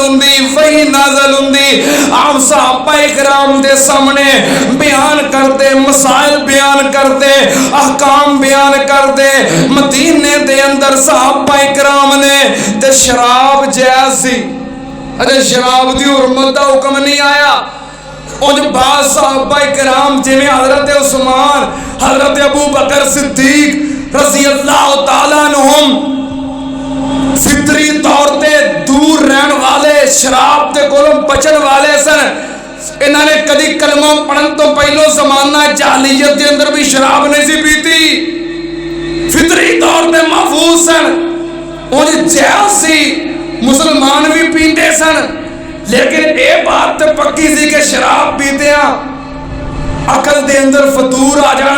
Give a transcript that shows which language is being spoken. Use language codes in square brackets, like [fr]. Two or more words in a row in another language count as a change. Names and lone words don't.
[pa] دی وحی نازل ہوندی آپ صحابہ اکرام دے سامنے [ur] بیان کرتے مسائل بیان کرتے احکام بیان کرتے [pa] مدینے دے اندر صحابہ اکرام نے تے شراب جائز سی اجے شراب دی حرمت دا حکم نہیں آیا اور جو بعض صحابہ کرام جنہیں حضرت عثمان حضرت ابو بکر صدیق رضی اللہ تعالیٰ عنہم فطری طور تے دور رہن والے شراب تے کولوں بچن والے سن انہوں نے کدی کلمہ پڑھن تو پہلو زمانہ جاہلیت کے اندر بھی شراب نہیں سی پیتی فطری طور تے محفوظ سن اور جائز سی مسلمان بھی پیندے سن لیکن اے بات تے پکی سی کہ شراب پیتے ہیں عقل دے اندر فتور آ جانا